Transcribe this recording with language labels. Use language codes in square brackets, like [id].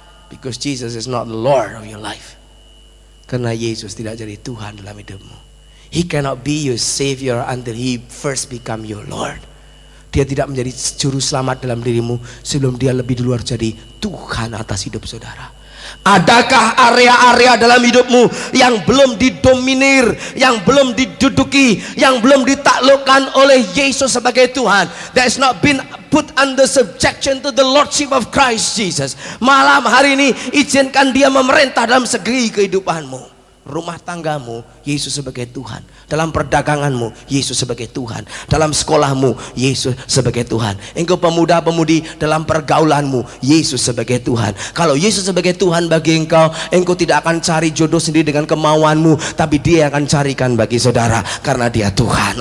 [en] Because Jesus is not the Lord of your life. [id] Karena Yesus tidak jadi Tuhan dalam hidupmu. [en] He cannot be your Savior until He first become your Lord. [id] Dia tidak menjadi juru selamat dalam dirimu sebelum dia lebih dulu jadi Tuhan atas hidup saudara. Adakah area-area dalam hidupmu yang belum didominir, yang belum diduduki, yang belum ditaklukkan oleh Yesus sebagai Tuhan? [en] That has not been put under subjection to the Lordship of Christ Jesus. [id] Malam hari ini izinkan dia memerintah dalam segi kehidupanmu. Rumah tanggamu, Yesus sebagai Tuhan. Dalam perdaganganmu, Yesus sebagai Tuhan. Dalam sekolahmu, Yesus sebagai Tuhan. Engkau pemuda-pemudi, dalam pergaulanmu, Yesus sebagai Tuhan. Kalau Yesus sebagai Tuhan bagi engkau, engkau tidak akan cari jodoh sendiri dengan kemauanmu, tapi dia akan carikan bagi saudara, karena dia Tuhan.